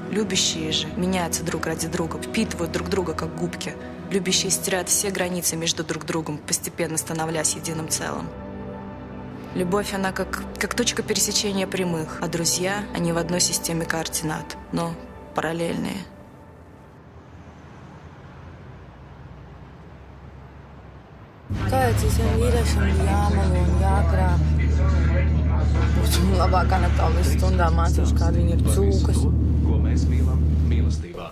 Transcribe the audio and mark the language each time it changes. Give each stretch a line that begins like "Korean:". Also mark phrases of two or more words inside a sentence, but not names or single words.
Russian: Любящие же меняются друг ради друга, впитывают друг друга, как губки. Любящие стирают все границы между друг другом, постепенно становляясь единым целым. Любовь, она как точка пересечения прямых, а друзья, они в одной системе координат, но параллельные.
Latvian: Kāpēc visiem vīriešiem ir jāmelo un jākrāp? Būtu labāk anatomijas stundā mācīšu, kāda viņi ir cūkas. Ko mēs mīlam mīlestībā?